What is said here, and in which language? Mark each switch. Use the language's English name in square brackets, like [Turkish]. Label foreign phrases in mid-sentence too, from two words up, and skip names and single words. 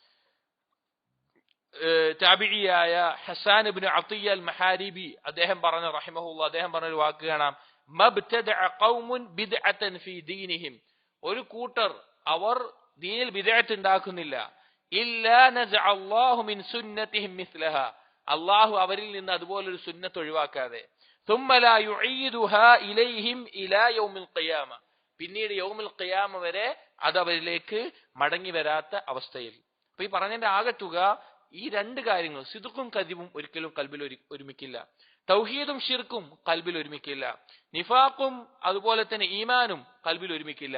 [Malayalam] താബിഈയായ ഹസ്സാൻ ഇബ്നു അത്തിയ്യ അൽ മഹാരിബി അദ്ദേഹം പറഞ്ഞ റഹിമഹുല്ലാഹ്, അദ്ദേഹം പറഞ്ഞ ഒരു വാക്ക് കാണാം, [Arabic] ما ابتدع قوم بدعة في دينهم, [Malayalam] ഒരു കൂട്ടർ അവർ ദീനിൽ ബിദ്അത്ത് ഉണ്ടാക്കുന്നില്ല, [Arabic] إلا نزع الله من سنتهم مثلها, [Malayalam] അല്ലാഹു അവരിൽ നിന്ന് അതുപോലൊരു സുന്നത്ത് ഒഴിവാക്കാതെ, [Arabic] ثم لا يعيدها إليهم إلى يوم القيامة, [Malayalam] പിന്നീട് [Arabic] يوم القيامة [Malayalam] വരെ അത് അവരിലേക്ക് മടങ്ങി വരാത്ത അവസ്ഥയിൽ. അപ്പൊ ഈ പറഞ്ഞതിന്റെ ആകത്തുക ഈ രണ്ട് കാര്യങ്ങൾ, സിദ്ഖും കദിബും ഒരിക്കലും ഖൽബിൽ ഒരുമിക്കില്ല, തൗഹീദും ശിർക്കും ഖൽബിൽ ഒരുമിക്കില്ല, നിഫാഖും അതുപോലെ തന്നെ ഈമാനും ഖൽബിൽ ഒരുമിക്കില്ല.